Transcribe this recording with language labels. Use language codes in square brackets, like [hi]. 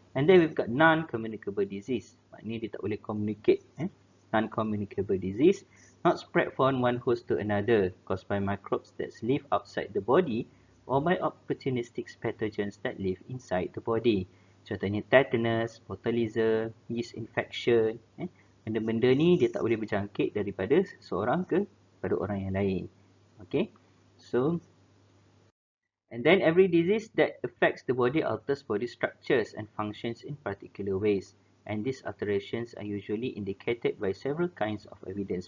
[en] And then we've got non-communicable disease. [ms] Maknanya dia tak boleh [en] communicate. Non-communicable disease, not spread from one host to another, caused by microbes that live outside the body or by opportunistic pathogens that live inside the body. [ms] Contohnya tetanus, botulism, yeast infection. Benda-benda ni dia tak boleh berjangkit daripada seseorang kepada orang yang lain. [en] Okay. So, and then every disease that affects the body alters body structures and functions in particular ways. And these alterations are usually indicated by several kinds of evidence.